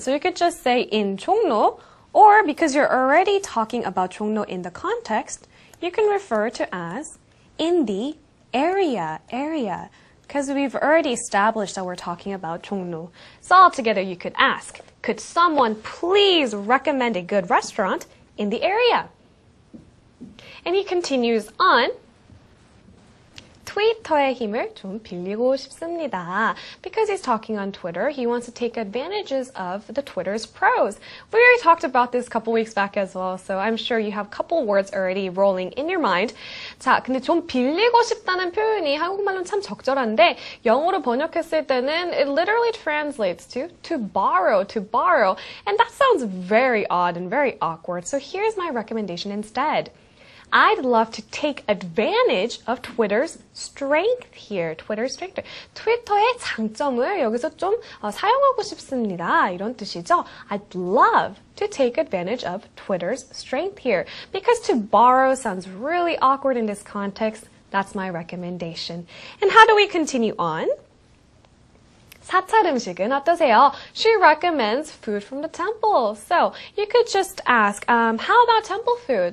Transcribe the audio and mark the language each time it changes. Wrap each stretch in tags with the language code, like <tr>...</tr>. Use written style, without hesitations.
<en>So you could just say in 종로, or because you're already talking about 종로 in the context, you can refer to as in the area, because we've already established that we're talking about 종로. So altogether you could ask, could someone please recommend a good restaurant in the area? And he continues on,</en> <ko>트위터의 힘을 좀 빌리고 싶습니다.</ko> <en>Because he's talking on Twitter, he wants to take advantages of the Twitter's pros. We already talked about this a couple weeks back as well, so I'm sure you have a couple words already rolling in your mind.</en> <ko>자, 근데 좀 빌리고 싶다는 표현이 한국말로는 참 적절한데 영어로 번역했을 때는</ko> <en>it literally translates to borrow, and that sounds very odd and very awkward. So here's my recommendation instead. I'd love to take advantage of Twitter's strength here. Twitter's strength.</en> <ko>트위터의 장점을 여기서 좀 사용하고 싶습니다. 이런 뜻이죠.</ko> <en>I'd love to take advantage of Twitter's strength here. Because to borrow sounds really awkward in this context. That's my recommendation. And how do we continue on?</en> <ko>사찰 음식은 어떠세요?</ko> <en>She recommends food from the temple. So you could just ask, how about temple food?</en>